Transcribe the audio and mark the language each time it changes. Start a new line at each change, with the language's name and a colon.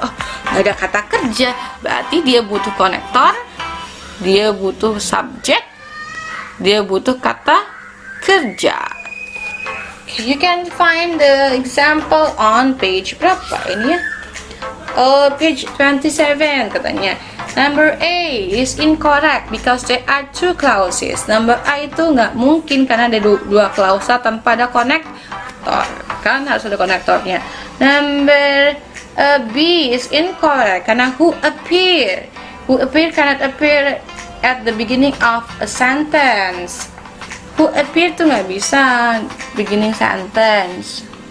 Indonesian: Oh, nggak ada kata kerja. Berarti dia butuh konektor, dia butuh subjek, dia butuh kata kerja.
English: Okay, you can find the example on page
Indonesian: berapa ini ya? Oh, page 27 katanya.
English: Number A is incorrect because there are two clauses.
Indonesian: Number A itu nggak mungkin karena ada dua klausa tanpa ada konektor. Kan harus ada konektornya.
English: Number B is incorrect
Indonesian: karena
English: who appear cannot appear at the beginning of a sentence. Who appear
Indonesian: tuh nggak bisa
English: beginning sentence.